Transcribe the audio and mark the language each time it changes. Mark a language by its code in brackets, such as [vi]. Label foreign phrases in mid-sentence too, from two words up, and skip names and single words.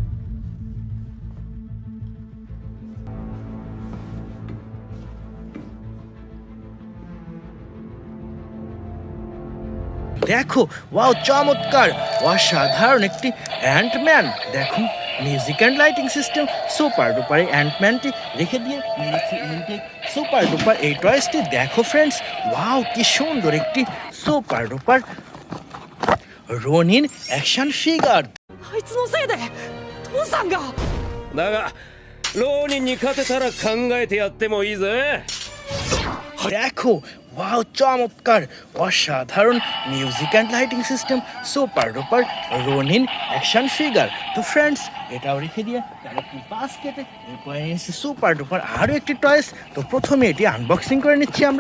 [bn] দেখো, ওয়াও, চমৎকার অসাধারণ একটি অ্যান্টম্যান। দেখো, [en] music and lighting system super duper [bn] এই অ্যান্টম্যানটি রেখে দিয়ে নিয়েছি [en] intact super duper [bn] এই টয়েসটি। দেখো ফ্রেন্ডস, ওয়াও কি সুন্দর একটি [en] super duper [bn] রোনিন [en] action figure. [ja] あいつのせいで父さんが。だが浪人に勝てたら考えてやってもいいぜ。 [bn] দেখো, ওয়াও, চমৎকার অসাধারণ [en] music and lighting system super duper [bn] রোনিন [en] action figure. [bn] তো ফ্রেন্ডস, এটাও রেখে দিয়ে [en] collecting basket. [bn] এরপরে নিয়েছি [en] super duper [bn] আরও একটি টয়েস। তো প্রথমে এটি আনবক্সিং করে নিচ্ছি আমরা।